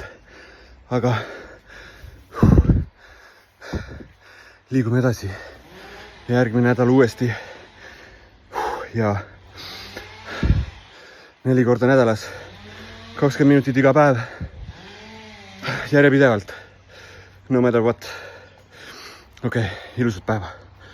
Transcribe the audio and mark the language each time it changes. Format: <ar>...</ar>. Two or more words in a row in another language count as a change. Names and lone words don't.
<et>Aga liigume edasi. Järgmine nädal uuesti. Ja 4 korda nädalas. 20 minutit iga päev. Järjepidevalt.</et> <en>No matter what.</en> <et>Okei, ilusat päeva.</et>